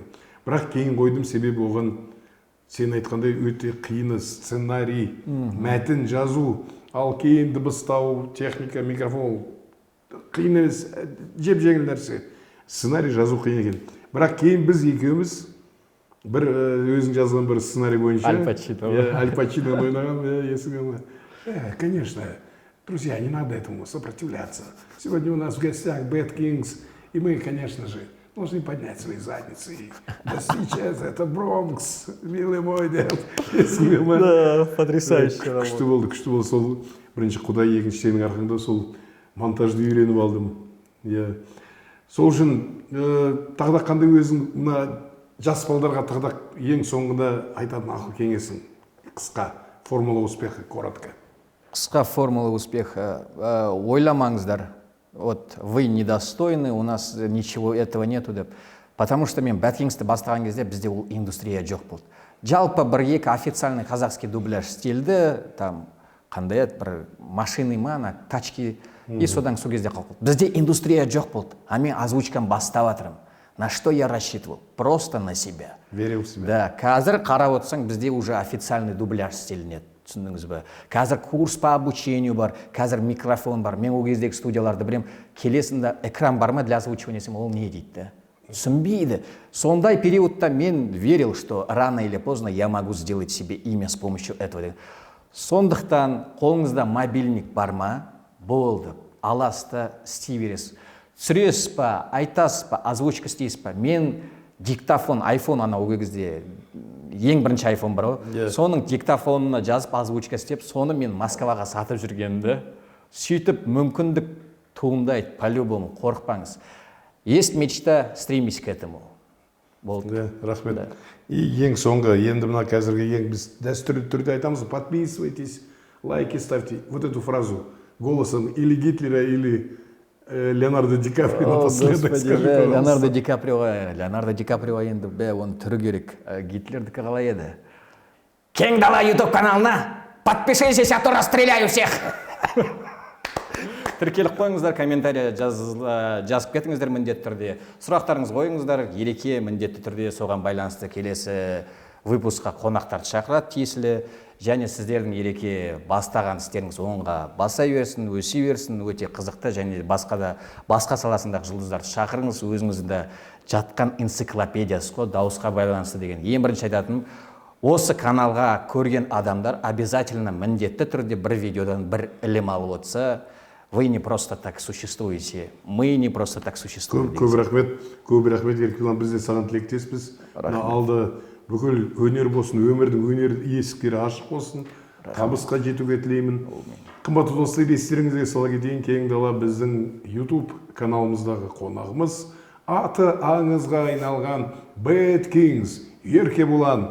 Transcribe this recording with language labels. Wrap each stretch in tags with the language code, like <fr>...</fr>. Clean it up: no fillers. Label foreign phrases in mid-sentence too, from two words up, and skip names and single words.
<kk>Бірақ кейін қойдым, себебі оған сен айтқандай өте қиыны, сценарий, мәтін жазу, ал кейін дыбыстау, техника, микрофон, қиын емес, жеп-жеңіл нәрсе. Сценарий жазу қиын екен. Бірақ кейін біз екеуміз бір өзің жазған бір сценарий бойынша Аль Пачино ойнаған, есіңе ме?</kk> <ru>Конечно, друзья, не надо этому сопротивляться. Сегодня у нас в гостях Bad Kings, и мы, конечно же, должны поднять свои задницы. Да сейчас это Бронкс, милый мой дед. Да, потрясающе работа.</ru> <kk>Күшті болды, сол бірінші Құдай, екінші сенің арқаңда сол монтажды үйреніп алдым. Сол үшін тағда қандай өзің жас балдарға тағда ең соңында айтатын ақыл кеңесің?</kk> <ru>Қысқа, формула успеха, коротко. Қысқа формула успеха.</ru> <kk>Ойламаңыздар,</kk> <ru>вот вы недостойны, у нас ничего этого нету деп. Потому что</ru> <kk>мен Бәткингсті бастаған кезде бізде ол индустрия жоқ болды. Жалпы бір-екі</kk> <ru>официальный казахский</ru> <kk>дубляж стилді, там қандай еді, бір машины ма, ана тачки, и содан сол кезде қалып қалды. Бізде индустрия жоқ болды, а мен озвучкам бастап жатырмын.</kk> <ru>На что я рассчитывал? Просто на себя. Верил в себя.</ru> <kk>Да, қазір қарап отырсаң, бізде</kk> <ru>уже официальный</ru> <kk>дубляж стилінеді. Түсіндіңіз бе? Қазір курс</kk> <ru>по обучению</ru> <kk>бар, қазір микрофон бар. Мен ол кездегі студияларды білем, келесінде экран бар ма</kk> <ru>для озвучивания</ru> <kk>десем, ол не дейді да? Түсінбейді. Сондай периодта мен</kk> <ru>верил, что рано или поздно я могу сделать себе имя с помощью этого.</ru> <kk>Сондықтан қолыңызда мобильник бар ма? Болды. Аласыз да істей бересіз. Түсіресіз па, айтасыз па, озвучка істейсіз па? Мен диктофон, iPhone ана ол кезде ең бірінші iPhone бар ғой. Соның диктофонына жазып озвучка істеп, соны мен Москваға сатып жүргенімді. Сөйтіп мүмкіндік туындайды, по-любому, қорықпаңыз.</kk> <ru>Есть мечта, стремись к этому.</ru> <kk>Да, рахмет. И ең соңғы, енді мына қазіргі ең біз дәстүрлі түрде айтамыз,</kk> <ru>подписывайтесь, лайки ставьте. Вот эту фразу голосом или Гитлера, или Леонардо Ди Каприо напоследок скажи, пожалуйста.</ru> <kk>Леонардо Ди Каприо енді оның түрі керек. Гитлердікі қалай еді?</kk> <ru>Кең дала YouTube каналына подпишитесь, а то расстреляю всех.</ru> <kk>Тіркеліп қойыңыздар, комментария жазып кетіңіздер міндетті түрде. Сұрақтарыңыз қойыңыздар, Ереке міндетті түрде соған байланысты келесі выпусқа қонақтарды шақырады тиесілі. Және сіздердің Ереке бастаған істеріңіз оңға баса берсін, өсе берсін, өте қызықты, және басқа саласындағы жұлдыздарды шақырыңыз, өзіңізді жатқан энциклопедиясы ғой, дауысқа байланысты деген. Ең бірінші айтатыным, осы каналға көрген адамдар обязательно міндетті түрде бір видеодан бір ілім алып отырса,</kk> <ru>вы не просто так существуете, мы не просто так существуем.</ru> <kk>Көп рахмет, Еркебұлан, біз де саған тілектеспіз. Алды бүкіл өнер болсын, өмірдің өнер есіктері ашық болсын, табысқа жетуге тілеймін. Қымбатты достар, естеріңізге сала кетейін, Кең дала біздің YouTube каналымыздағы қонағымыз, аты аңызға айналған Бәткингс Еркебұлан.</kk>